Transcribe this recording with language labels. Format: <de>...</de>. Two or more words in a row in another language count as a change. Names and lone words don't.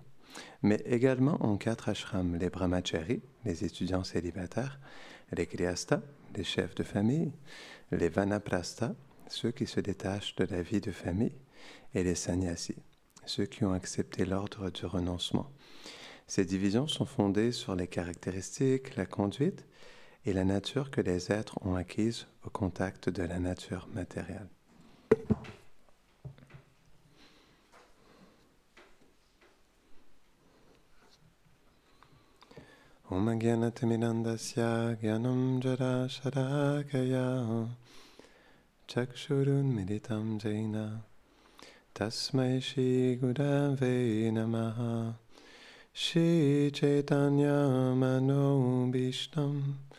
<fr>Mais également en 4 ashrams, les brahmacharis, les étudiants célibataires, les grihasthas, les chefs de famille, les vanaprastha, ceux qui se détachent de la vie de famille, et les sannyasis, ceux qui ont accepté l'ordre du renoncement. Ces divisions sont fondées sur les caractéristiques, la conduite et la nature que les êtres ont acquises au contact de la nature matérielle.</fr> <sa>Om Gyanatimidandasya Gyanam Jara Sharakaya Chakshurun Meditam Jaina Tasmai Shri Gurave Namaha Shri Chaitanya Mano Bhishtam</sa>